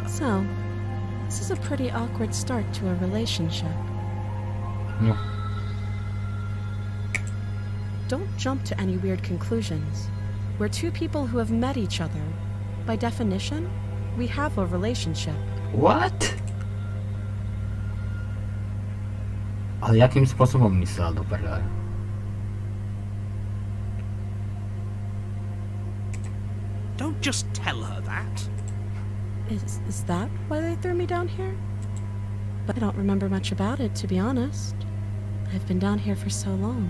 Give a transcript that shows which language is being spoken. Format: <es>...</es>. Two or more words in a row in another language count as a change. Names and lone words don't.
<en>So, this is a pretty awkward start to a relationship. No. Don't jump to any weird conclusions. We're two people who have met each other. By definition, we have a relationship. What?</en> <sk>Ale jakým spôsobom myslel do prdele?</sk> <en>Don't just tell her that. Is that why they threw me down here? But I don't remember much about it, to be honest. I've been down here for so long.</en>